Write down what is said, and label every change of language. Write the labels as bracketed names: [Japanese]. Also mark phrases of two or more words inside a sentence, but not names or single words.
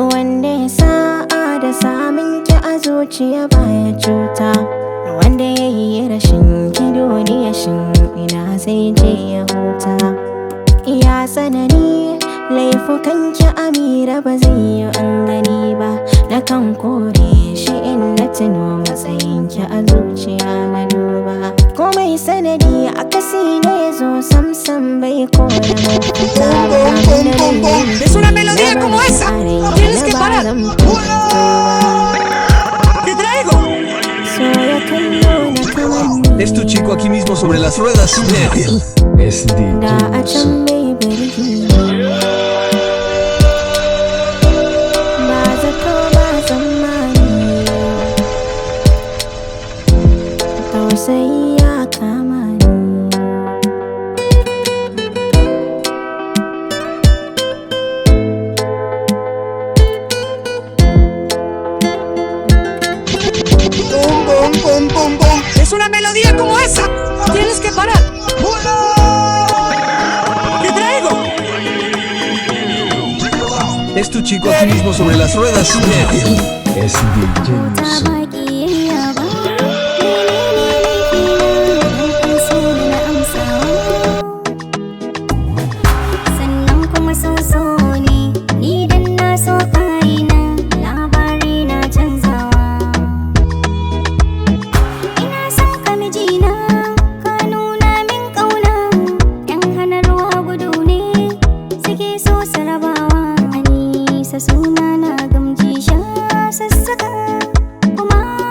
[Hausa] wanda ya sa'a da samun ki a zuciya baya cuta wanda ya yi rashin ki duniya shin ina zai je ya huta iya tsanani laifukan ki Amira ba zai yi an gani ba na kan kore shi in na tuno matsayin ki a zuciya na duba komai sanadi a kasi ne ya zo samsam bai kore mafita [Spanish] Es una melodía como esa. Tienes que parar. ¿Qué traigo? Es tu chico aquí mismo sobre las ruedas. Es [Hausa] Da a [Spanish] dichoso. [Hausa] can bai birgi ba zato ba tsammani tausayi ya kama ni Es una melodía como esa. Tienes que parar. ¿Qué traigo? Es tu chico aquí mismo sobre las ruedas. Es dichoso. sannan kuma so ne ni dan na so kaina labari na canzawa ina son ka mijina ka nuna min kauna yan hana ruwa gudu ne suke so su rabawa a nisa suna na gamji sha sassaka kuma